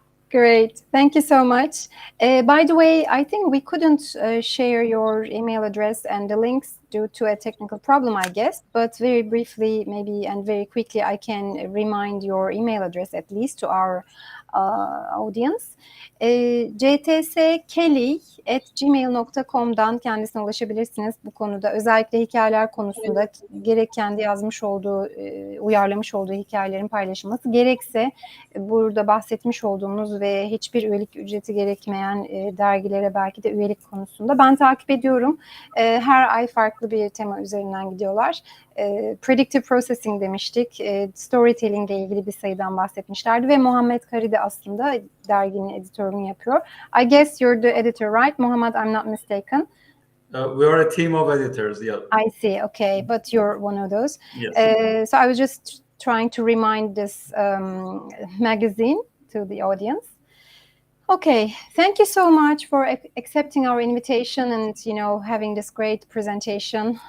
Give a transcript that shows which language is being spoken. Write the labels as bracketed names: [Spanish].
[English] Great. Thank you so much. By the way, I think we couldn't share your email address and the links due to a technical problem, I guess. But very briefly, maybe, and very quickly, I can remind your email address at least to our audience. [Turkish] ctskeli@gmail.com'dan kendisine ulaşabilirsiniz bu konuda. Özellikle hikayeler konusunda gerek kendi yazmış olduğu, uyarlamış olduğu hikayelerin paylaşılması, gerekse burada bahsetmiş olduğumuz ve hiçbir üyelik ücreti gerekmeyen dergilere belki de üyelik konusunda ben takip ediyorum. Her ay farklı bir tema üzerinden gidiyorlar. Predictive Processing demiştik. Storytelling ile ilgili bir sayıdan bahsetmişlerdi ve Mohammad Khari de aslında derginin editörlüğünü yapıyor. [English] I guess you're the editor, right, Mohammad? I'm not mistaken. We are a team of editors, yeah. I see, okay, but you're one of those. Yes. So I was just trying to remind this magazine to the audience. Okay, thank you so much for accepting our invitation and, having this great presentation.